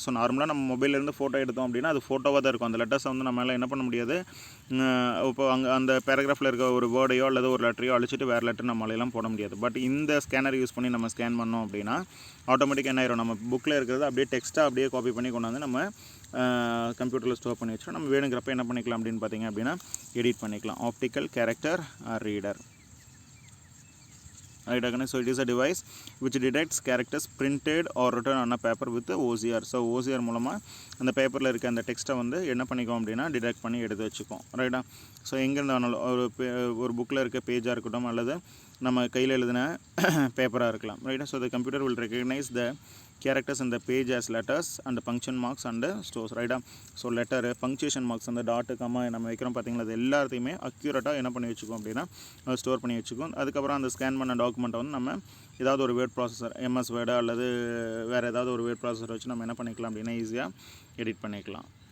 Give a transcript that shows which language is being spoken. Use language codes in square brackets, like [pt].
[ta] So நார்மலாக நம்ம மொபைல்லேருந்து photo எடுத்தோம் அப்படின்னா அது ஃபோட்டோவாக தான் இருக்கும். அந்த லெட்டர்ஸை வந்து நம்மளால் என்ன பண்ண முடியாது, இப்போ அந்த பேராகிராஃபில் இருக்க ஒரு வேர்டையோ அல்லது ஒரு லெட்டரையோ அழிச்சிட்டு வேறு லெட்டர் நம்மளாலாம் போட முடியாது. பட் இந்த ஸ்கேனர் யூஸ் பண்ணி நம்ம ஸ்கேன் பண்ணோம் அப்படின்னா ஆட்டோமேட்டிக்காக என்ன ஆயிரும், நம்ம புக்கில் இருக்கிறது அப்படியே டெக்ஸ்ட்டாக அப்படியே காப்பி பண்ணி கொண்டாந்து நம்ம கம்ப்யூட்டரில் ஸ்டோர் பண்ணி வச்சுட்டு நம்ம வேணுங்கிறப்ப என்ன பண்ணிக்கலாம் அப்படின்னு பார்த்தீங்க அப்படின்னா எடிட் பண்ணிக்கலாம். [en] Optical character reader. Right, so it is a device which detects characters printed or written on a paper with OCR. So [ta] OCR மூலமாக அந்த பேப்பரில் இருக்க அந்த டெக்ஸ்ட்டை வந்து என்ன பண்ணிக்கும் அப்படின்னா டிடெக்ட் பண்ணி எடுத்து வச்சுக்கோம். ரைட்டா? ஸோ எங்கேருந்து வேணாலும் ஒரு புக்கில் இருக்க பேஜாக இருக்கட்டும் அல்லது நம்ம கையில் எழுதின பேப்பராக இருக்கலாம். ரைட்டா? [en] So the computer will recognize the characters in the page as letters and punctuation marks and stores. [ta] ரைட்டா? ஸோ லெட்டரு, பங்க்சுவேஷன் மார்க்ஸ், அந்த டாட்டு கம்மா நம்ம வைக்கிறோம் பார்த்தீங்களா, அது எல்லாத்தையுமே அக்யூரேட்டாக என்ன பண்ணி வச்சுக்கோம் அப்படின்னா ஸ்டோர் பண்ணி வச்சுக்கோம். அதுக்கப்புறம் அந்த ஸ்கேன் பண்ண டாக்குமெண்ட்டை வந்து நம்ம ஏதாவது ஒரு வேர்ட் ப்ராசஸர், MS வேர்டு அல்லது வேறு ஏதாவது ஒரு வேர்ட் ப்ராசஸர் வச்சு நம்ம என்ன பண்ணிக்கலாம் அப்படின்னா ஈஸியாக எடிட் பண்ணிக்கலாம்.